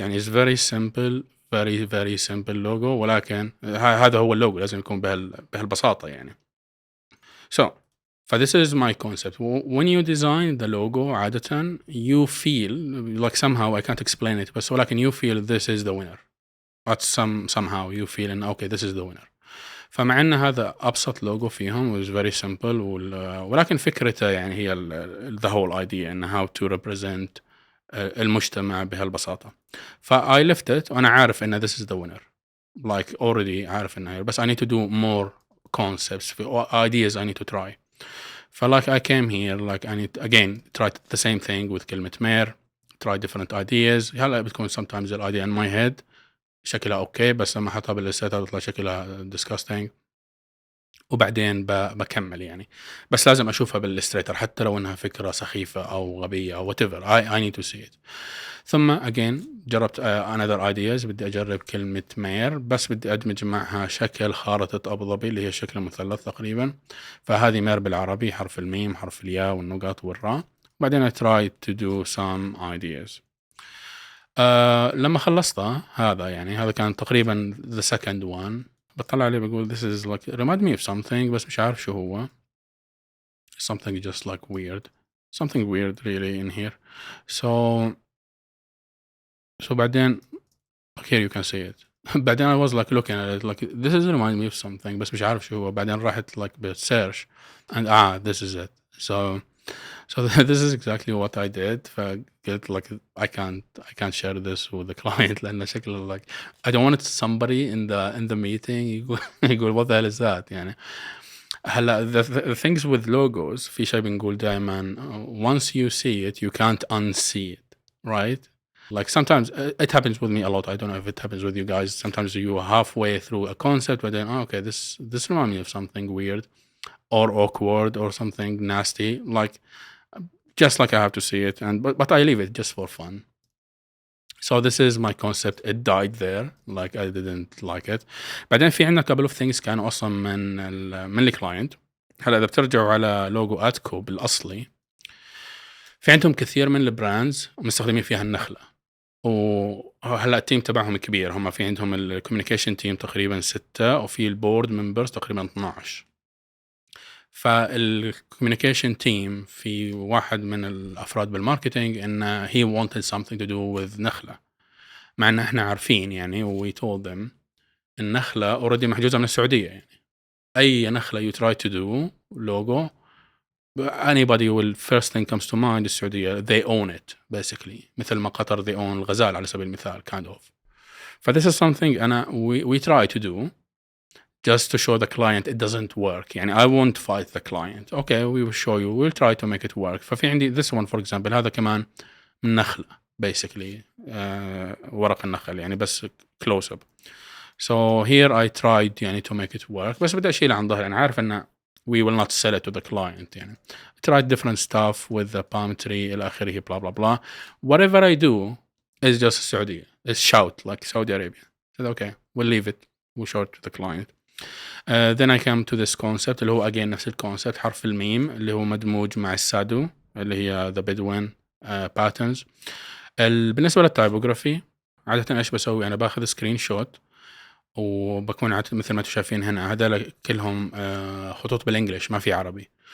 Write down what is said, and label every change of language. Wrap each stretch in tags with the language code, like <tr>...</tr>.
<ar>يعني</ar> <en>it's very simple, very simple logo،</en> <ar>ولكن هذا هو اللوجو، لازم يكون بهالبساطة يعني.</ar> <en>this is my concept. When you design the logo</en> <ar>عادة</ar> <en>you feel like somehow, I can't explain it،</en> <ar>بس ولكن</ar> <en>you feel this is the winner. But somehow you feel إن okay this is the winner.</en> <ar>فمع أن هذا أبسط لوجو فيهم</ar> <en>was very simple،</en> <ar>ولكن فكرته يعني هي</ar> <en>the whole idea</en> <ar>إن</ar> <en>how to represent</en> <ar>المجتمع بهالبساطة.</ar> <en>I left it</en> <ar>وأنا عارف إن</ar> <en>this is the winner، like already</en> <ar>عارف إنه، بس</ar> <en>I need to do more concepts ideas I need to try. like I came here like I need again try the same thing with</en> <ar>كلمة مير،</ar> <en>try different ideas.</en> <ar>هلا بتكون</ar> <en>sometimes the idea in my head</en> <ar>شكلها أوكي، بس لما أحطها بالإلستريتور تطلع شكلها disgusting، وبعدين بكمل يعني. بس لازم أشوفها بالإلستريتور حتى لو إنها فكرة سخيفة أو غبية أو</ar> <en>whatever I need to see it.</en> <ar>ثم again جربت</ar> <en>another ideas،</en> <ar>بدي أجرب كلمة مير، بس بدي أدمج معها شكل خارطة أبو ظبي اللي هي شكل مثلث تقريبا. فهذه مير بالعربي، حرف الميم، حرف الياء، والنقاط والراء. بعدين</ar> <en>I tried to do some ideas.</en> <ar>لما خلصتها هذا يعني هذا كان تقريبا</ar> <en>the second one،</en> <ar>بطلع عليه بقول</ar> <en>this is like remind me of something،</en> <ar>بس مش عارف شو هو.</ar> <en>something just like something weird really in here. so</en> <ar>بعدين</ar> <en>here you can see it.</en> <ar>بعدين</ar> <en>I was like looking at it like this is remind me of something،</en> <ar>بس مش عارف شو هو. بعدين راحت</ar> <en>like بالsearch and this is it. so this is exactly what I did.</en> <ar>فقلت</ar> <en>like I can't share this with the client</en> <ar>لأن شكله</ar> <en>like I don't want somebody in the meeting</en> <ar>يقول</ar> <en>what the hell is that يعني.</en> <ar>هلا</ar> <en>the things with logos</en> <ar>في شيء بنقول دائما</ar> <en>once you see it you can't unsee it, right? Like sometimes it happens with me a lot. I don't know if it happens with you guys. Sometimes you're halfway through a concept but then okay this reminds me of something weird or awkward or something nasty, like just like I have to see it, and but I leave it just for fun. So this is my concept. It died there, like I didn't like it.</en> <ar>بعدين في عندنا</ar> <en>couple of things</en> <ar>كانوا أصلا من الكلاينت. هلا إذا بترجعوا على لوجو أتكو بالأصلي في عندهم كثير من البراندز مستخدمين فيها النخلة، وهلا التيم تبعهم كبير، هم في عندهم الكوميونيكيشن تيم تقريبا 6 وفي البورد ممبرز تقريبا 12. فالكوميونيكيشن تيم في واحد من الافراد بالماركتينج انه</ar> <en>he wanted something to do with</en> <ar>نخله، مع ان احنا عارفين يعني</ar> <en>we told them</en> <ar>النخله اوريدي محجوزه من السعوديه، يعني اي نخله</ar> <en>you try to do logo anybody will first thing comes to mind</en> <ar>السعوديه،</ar> <en>they own it basically،</en> <ar>مثل ما قطر</ar> <en>they own</en> <ar>الغزال على سبيل المثال</ar> <en>kind of. this is something</en> <ar>أنا</ar> <en>we try to do just to show the client it doesn't work.</en> <ar>يعني</ar> <en>I won't fight the client. Okay, we will show you. We'll try to make it work.</en> <ar>ففي عندي</ar> <en>this one for example،</en> <ar>هذا كمان من نخلة basically، ورق النخل يعني بس</ar> <en>close up. So here I tried</en> <ar>يعني</ar> <en>to make it work،</en> <ar>بس بدي أشيله عن ظهري. أنا عارف إنه</ar> <en>we will not sell it to the client يعني. I tried different stuff with the palm tree</en> <ar>إلى آخره</ar> <en>blah blah blah. Whatever I do is just</en> <ar>السعودية.</ar> <en>It's shout like Saudi Arabia. I said okay, we'll leave it. We'll show it to the client. Then I come to this concept</en> <ar>اللي هو again نفس الكونسبت، حرف الميم اللي هو مدموج مع السادو اللي هي</ar> <en>the Bedouin patterns.</en> <ar>بالنسبة للتايبوغرافي عادة إيش بسوي؟ أنا باخذ سكرين شوت وبكون مثل ما انتم شايفين هنا هذول كلهم خطوط بالانجلش ما في عربي.</ar>